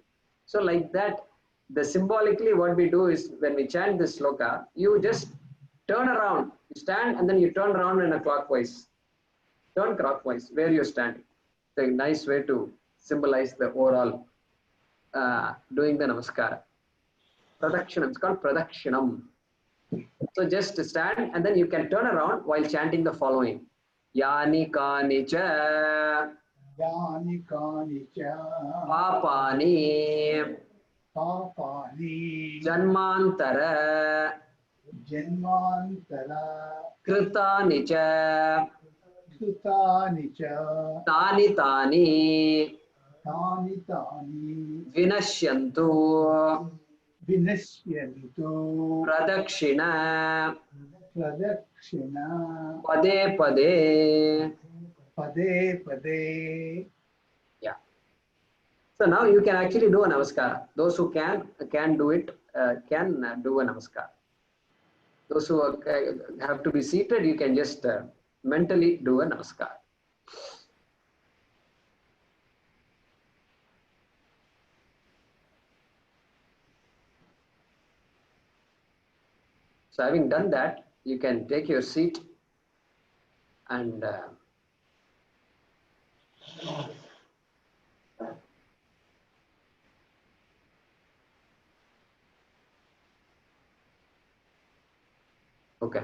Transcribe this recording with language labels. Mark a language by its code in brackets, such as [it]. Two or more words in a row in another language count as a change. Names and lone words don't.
[en] So like that, the symbolically what we do is when we chant this sloka, you just turn around, you stand and then you turn around in a clockwise. Turn clockwise where you're standing. It's a nice way to symbolize the overall doing the namaskara. Pradakshinam, it's called pradakshinam. So just stand and then you can turn around while chanting the following. [sa] Yani kani cha Yani kani cha papani papani janmantara janmantara kritani cha krutani cha tani tani tani tani vinashyantu vinashyantu pradakshina pradakshina pade pade. pade pade. [en] Yeah. So now you can actually do a namaskara. Those who can do it, can do a namaskara. Those who have to be seated, you can just mentally do a namaskara. So having done that, you can take your seat and okay.